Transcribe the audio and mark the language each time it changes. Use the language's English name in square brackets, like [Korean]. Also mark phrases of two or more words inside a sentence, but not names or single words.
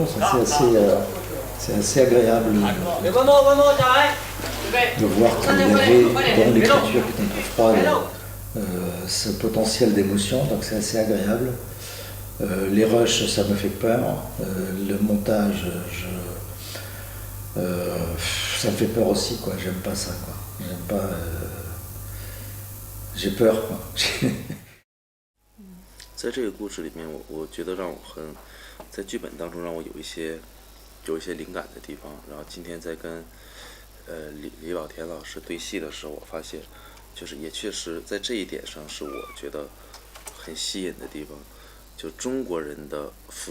[French] C'est assez agréable de voir qu'il y avait dans l'écriture qui était un peu froide ce potentiel d'émotion, donc c'est assez agréable. Les rushs, ça me fait peur. Le montage, ça me fait peur aussi, quoi. J'aime pas ça, quoi. J'aime pas. J'ai peur, quoi. [Chinese] 在这个故事里面，我觉得让我在剧本当中让我有一些灵感的地方。然后今天在跟李保田老师对戏的时候，我发现就是也确实在这一点上是我觉得很吸引的地方，就中国人的父